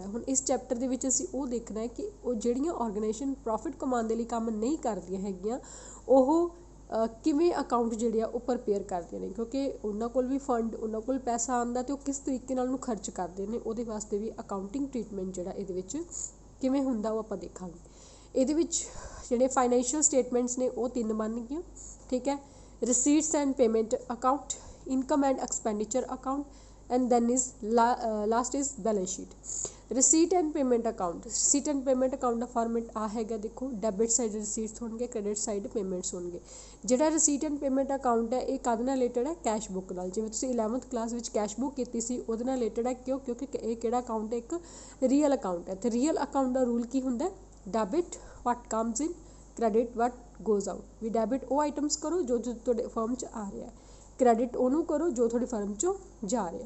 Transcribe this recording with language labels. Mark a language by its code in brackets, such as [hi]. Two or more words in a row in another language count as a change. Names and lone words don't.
[pa] ਹੁਣ ਇਸ ਚੈਪਟਰ ਦੇ ਵਿੱਚ ਅਸੀਂ ਉਹ ਦੇਖਣਾ ਹੈ ਕਿ ਉਹ ਜਿਹੜੀਆਂ [en] organization profit [pa] ਕਮਾਉਣ ਦੇ ਲਈ ਕੰਮ ਨਹੀਂ ਕਰਦੀਆਂ ਹੈਗੀਆਂ ਉਹ ਕਿਵੇਂ ਅਕਾਊਂਟ ਜਿਹੜੇ ਆ ਉਹ ਪ੍ਰਪੇਅਰ ਕਰਦੀਆਂ ਨੇ, ਕਿਉਂਕਿ ਉਹਨਾਂ ਕੋਲ ਵੀ ਫੰਡ, ਉਹਨਾਂ ਕੋਲ ਪੈਸਾ ਆਉਂਦਾ ਅਤੇ ਉਹ ਕਿਸ ਤਰੀਕੇ ਨਾਲ ਉਹਨੂੰ ਖਰਚ ਕਰਦੇ ਨੇ, ਉਹਦੇ ਵਾਸਤੇ ਵੀ [en] accounting treatment [pa] ਜਿਹੜਾ ਇਹਦੇ ਵਿੱਚ ਕਿਵੇਂ ਹੁੰਦਾ ਉਹ ਆਪਾਂ ਦੇਖਾਂਗੇ। ਇਹਦੇ ਵਿੱਚ ਜਿਹੜੇ [en] financial statements [pa] ਨੇ ਉਹ 3 ਬਣਨਗੀਆਂ। ਠੀਕ ਹੈ, [en] receipts and payment account, income and expenditure account, and then is last is balance sheet। receipt and payment account, receipt and payment account [pa] ਦਾ ਫਾਰਮੈਟ ਆ ਹੈਗਾ, ਦੇਖੋ [en] debit side receipts [pa] ਹੋਣਗੇ, [en] credit side payments [pa] ਹੋਣਗੇ। ਜਿਹੜਾ [en] receipt and payment account [pa] ਹੈ ਇਹ ਕਾਹਦੇ ਨਾਲ ਰਿਲੇਟਡ ਹੈ? [en] cash book [pa] ਨਾਲ। ਜਿਵੇਂ ਤੁਸੀਂ 11th ਕਲਾਸ ਵਿੱਚ [en] cash book [pa] ਕੀਤੀ ਸੀ ਉਹਦੇ ਨਾਲ ਰਿਲੇਟਡ ਹੈ। ਕਿਉਂਕਿ ਇਹ ਕਿਹੜਾ ਅਕਾਊਂਟ ਹੈ? ਇੱਕ [en] real account [pa] ਹੈ। ਅਤੇ [en] real account [pa] ਦਾ ਰੂਲ ਕੀ ਹੁੰਦਾ? [en] debit what comes in, credit what goes out. [pa] ਵੀ ਡੈਬਿਟ ਉਹ ਆਈਟਮਸ ਕਰੋ ਜੋ ਤੁਹਾਡੇ ਫਰਮ 'ਚ ਆ ਰਿਹਾ, ਕ੍ਰੈਡਿਟ ਉਹਨੂੰ ਕਰੋ ਜੋ ਤੁਹਾਡੀ ਫਰਮ 'ਚੋਂ ਜਾ ਰਿਹਾ।